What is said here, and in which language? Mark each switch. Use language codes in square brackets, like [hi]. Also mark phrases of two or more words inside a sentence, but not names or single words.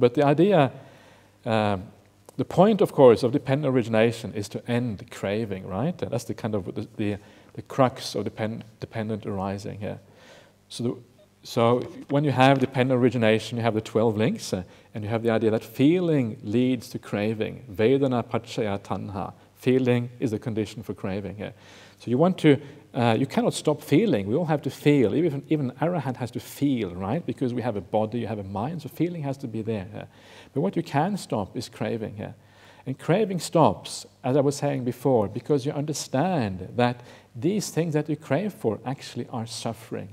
[en] But the idea, the point, of course, of dependent origination is to end craving, right? That's the kind of the crux of dependent arising here. So when you have dependent origination, you have the 12 links, and you have the idea that feeling leads to craving. [pi] Vedana pacchaya tanha. [en] Feeling is the condition for craving here. So you cannot stop feeling. We all have to feel. Even an arahant has to feel, right? Because we have a body, you have a mind, so feeling has to be there. But what you can stop is craving here. And craving stops, as I was saying before, because you understand that these things that you crave for actually are suffering.